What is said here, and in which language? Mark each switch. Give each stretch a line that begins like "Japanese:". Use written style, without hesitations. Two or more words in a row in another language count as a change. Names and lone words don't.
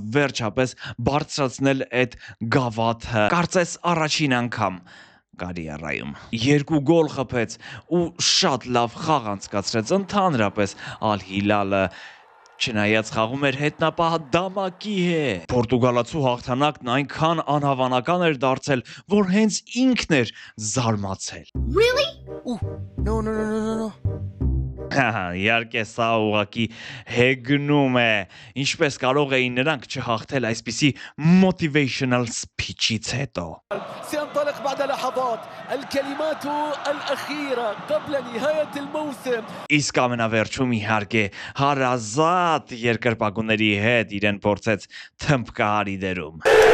Armenian: վերջապես բարձրացնել այդ գավաթը, կարծես առաջին անգամ կարիերայում։ 2 գոլ խփեց ու շատ լավ խաղ անցկացրեց, ընդհանրապես Al Hilal-ը չնայած խաղում էր հետնապահ դամակի հետ։ Պորտուգալացու հաղթանակն այնքան անհավանական էր դարձել, որ հենց ինքն էր զարմացել։
English: Really? Ooh, no.
Armenian: Իհարկե սա ուղղակի հեգնում է, ինչպես կարող էին նրանք չհաղթել այսպիսի
English: motivational speech-
Armenian: ից հետո։
Arabic: سينطلق بعد لحظات الكلمات الأخيرة قبل نهاية الموسم.
Armenian: Իսկ ամենավերջում իհարկե հարազատ երկրպագուների հետ իրեն փորձեց թմբկահարի դերում։